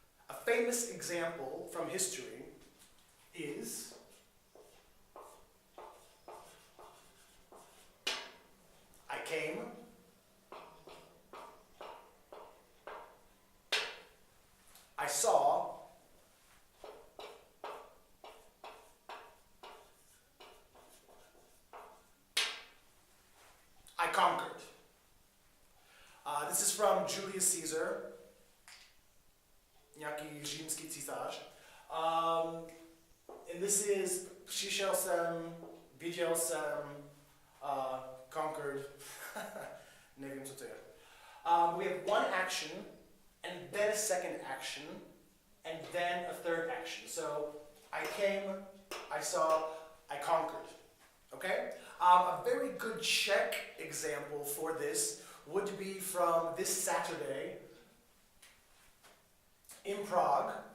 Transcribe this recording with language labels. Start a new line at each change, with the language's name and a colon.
English: A famous example from history is I came, I saw, I conquered. This is from Julius Caesar,
Czech: nějaký římský císař.
English: And this is,
Czech: přišel jsem, viděl jsem, conquered, nevím, co to je.
English: We have one action, and then a second action, and then a third action. So, I came, I saw, I conquered. Okay? A very good Czech example for this would be from this Saturday in Prague.